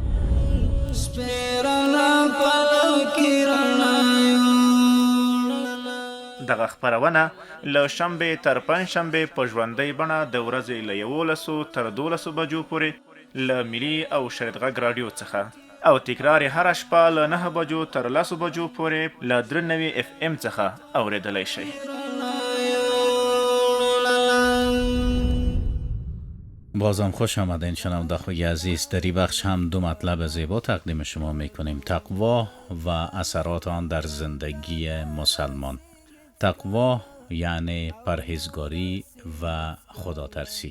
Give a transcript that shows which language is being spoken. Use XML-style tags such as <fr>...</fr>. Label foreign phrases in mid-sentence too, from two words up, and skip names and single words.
<ps>دغه خپرونه له شنبې تر پنجشنبې په ژوندۍ بڼه د ورځې له 11 تر 12 بجو پورې له ملي او شریعت غږ راډیو څخه او تکرار هر شپه له 9 بجو تر 10 بجو پورې له 93 FM څخه اوریدلی شئ.</ps> <fa>بازم خوش آمدین شنونده خوی عزیز. در این بخش هم دو مطلب زیبا تقدیم شما میکنیم: تقوا و اثرات آن در زندگی مسلمان. تقوا یعنی پرهیزگاری و خداترسی.</fa>